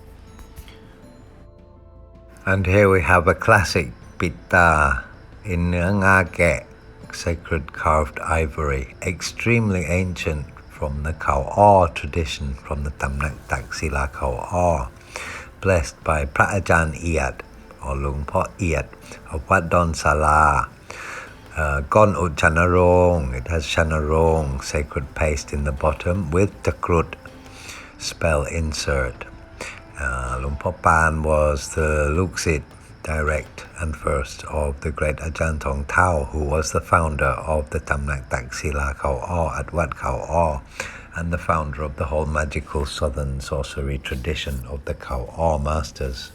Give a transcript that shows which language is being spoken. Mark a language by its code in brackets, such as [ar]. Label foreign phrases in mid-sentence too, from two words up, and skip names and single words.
[en] And here we have a classic Pitta in Nga Gek, sacred carved ivory, extremely ancient from the Khao O tradition, from the Tamnak Taksila Khao O, blessed by Pratajan Iat or Luang Po Iat of Wat Don Sala. Gon Ut Chanarong, it has Chanarong, sacred paste in the bottom with Takrut spell insert. Luang Po Pan was the Luksit direct and first of the great Ajahn Tong Tao, who was the founder of the Tamnak Taksila Khao O at Wat Khao O, and the founder of the whole magical southern sorcery tradition of the Khao O masters.